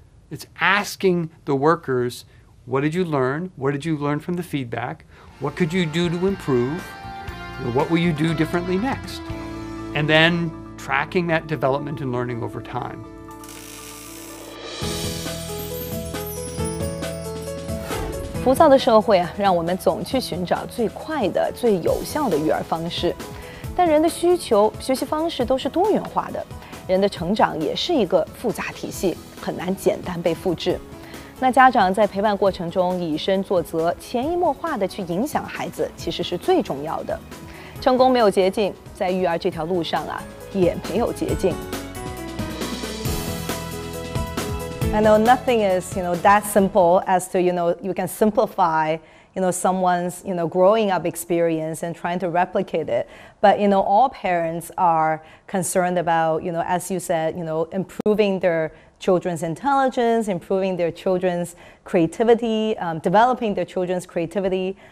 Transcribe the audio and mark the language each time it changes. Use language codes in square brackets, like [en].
[en] It's asking the workers, what did you learn? What did you learn from the feedback? What could you do to improve? What will you do differently next? And then tracking that development and learning over time. [zh] 浮躁的社会啊，让我们总去寻找最快的、最有效的育儿方式。但人的需求、学习方式都是多元化的，人的成长也是一个复杂体系，很难简单被复制。那家长在陪伴过程中以身作则，潜移默化的去影响孩子，其实是最重要的。成功没有捷径，在育儿这条路上啊，也没有捷径。 [en] I know nothing is, that simple as to, you can simplify, someone's, growing up experience and trying to replicate it. But, all parents are concerned about, as you said, improving their children's intelligence, improving their children's creativity, developing their children's creativity.